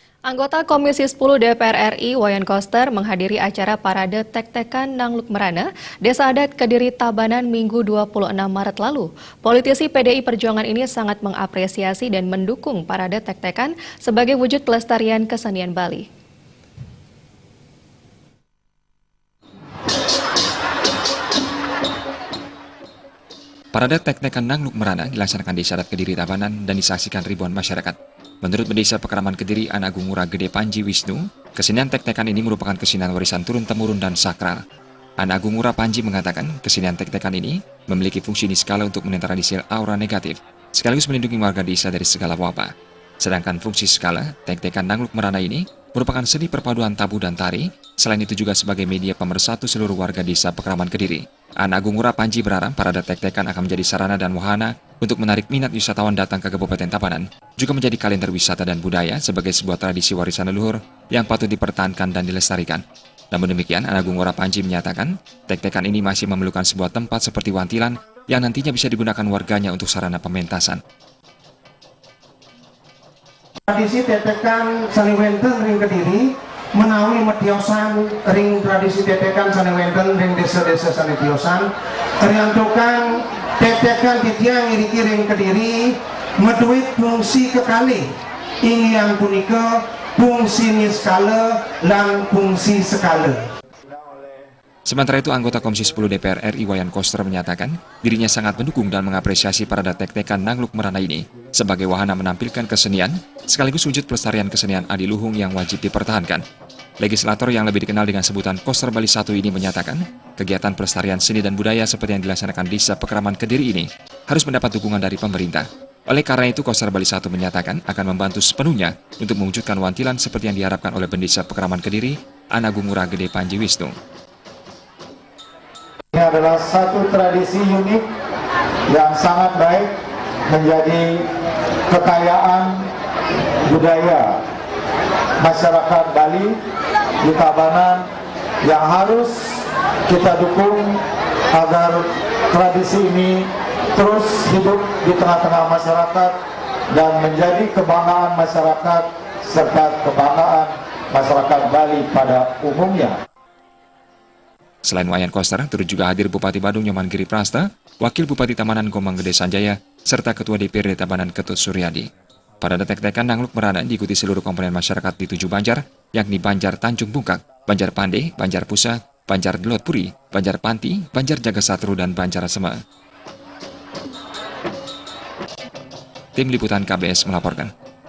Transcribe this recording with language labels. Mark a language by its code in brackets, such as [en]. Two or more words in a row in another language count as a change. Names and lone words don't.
[id] Anggota Komisi 10 DPR RI Wayan Koster menghadiri acara parade tek-tekan Nangluk Merana, Desa Adat Kediri Tabanan Minggu 26 Maret lalu. Politisi PDI Perjuangan ini sangat mengapresiasi dan mendukung parade tek-tekan sebagai wujud pelestarian kesenian Bali. Parade tek-tekan Nangluk Merana dilaksanakan di Desa Adat Kediri Tabanan dan disaksikan ribuan masyarakat. Menurut Pendesa Pekraman Kediri An Agung Ngurah Gede Panji Wisnu, kesenian tek-tekan ini merupakan kesenian warisan turun-temurun dan sakral. An Agung Ngurah Panji mengatakan kesenian tek-tekan ini memiliki fungsi niskala untuk menetralisir aura negatif, sekaligus melindungi warga desa dari segala wabah. Sedangkan fungsi skala, tek-tekan Nangluk Merana ini merupakan seni perpaduan tabu dan tari, selain itu juga sebagai media pemersatu seluruh warga desa Pekraman Kediri. An Agung Ngurah Panji berharap parade tek-tekan akan menjadi sarana dan wahana untuk menarik minat wisatawan datang ke Kabupaten Tabanan, juga menjadi kalender wisata dan budaya sebagai sebuah tradisi warisan leluhur yang patut dipertahankan dan dilestarikan. Namun demikian, An Agung Ngurah Panji menyatakan, tek-tekan ini masih memerlukan sebuah tempat seperti Wantilan yang nantinya bisa digunakan warganya untuk sarana pementasan. [ban] Tradisi tetekan Saniwenten ring Kediri menawi mediosan ring tradisi tetekan Saniwenten ring desa-desa sanitiosan teriantukan tetekan titiang iriki ring Kediri meduit fungsi kekalih ingin punika fungsi niskala lan fungsi skala. [id] Sementara itu, anggota Komisi 10 DPR RI Wayan Koster menyatakan dirinya sangat mendukung dan mengapresiasi parade tek-tekan Nangluk Merana ini sebagai wahana menampilkan kesenian sekaligus wujud pelestarian kesenian adiluhung yang wajib dipertahankan. Legislator yang lebih dikenal dengan sebutan Koster Bali 1 ini menyatakan kegiatan pelestarian seni dan budaya seperti yang dilaksanakan di Desa Pekraman Kediri ini harus mendapat dukungan dari pemerintah. Oleh karena itu, Koster Bali 1 menyatakan akan membantu sepenuhnya untuk mewujudkan wantilan seperti yang diharapkan oleh Pendesa Pekraman Kediri An Agung Ngurah Gede Panji Wisnu. Ini adalah satu tradisi unik yang sangat baik menjadi kekayaan budaya masyarakat Bali di Tabanan yang harus kita dukung agar tradisi ini terus hidup di tengah-tengah masyarakat dan menjadi kebanggaan masyarakat serta kebanggaan masyarakat Bali pada umumnya. Selain Wayan Koster, turut juga hadir Bupati Badung Nyoman Giri Prasta, Wakil Bupati Tabanan Gomang Gede Sanjaya, serta Ketua DPRD Tabanan Ketut Suryadi. Parade tek-tekan Nangluk Merana diikuti seluruh komponen masyarakat di 7 Banjar, yakni Banjar Tanjung Bungkak, Banjar Pande, Banjar Pusa, Banjar Delot Puri, Banjar Panti, Banjar Jagasatru, dan Banjar Sema. Tim Liputan KBS melaporkan.